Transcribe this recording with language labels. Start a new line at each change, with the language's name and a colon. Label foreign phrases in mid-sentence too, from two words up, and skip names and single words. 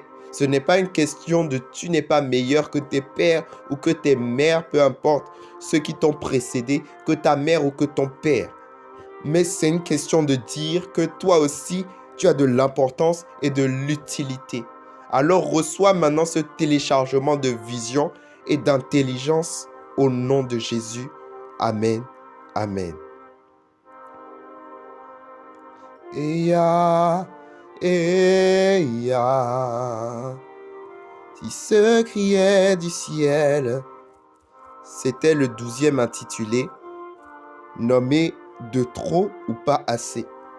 French: Ce n'est pas une question de tu n'es pas meilleur que tes pères ou que tes mères, peu importe ceux qui t'ont précédé, que ta mère ou que ton père. Mais c'est une question de dire que toi aussi, tu as de l'importance et de l'utilité. Alors reçois maintenant ce téléchargement de vision et d'intelligence au nom de Jésus. Amen. Amen. Eya, Eya. qui se criait du ciel. C'était le 12e intitulé, nommé De trop ou pas assez.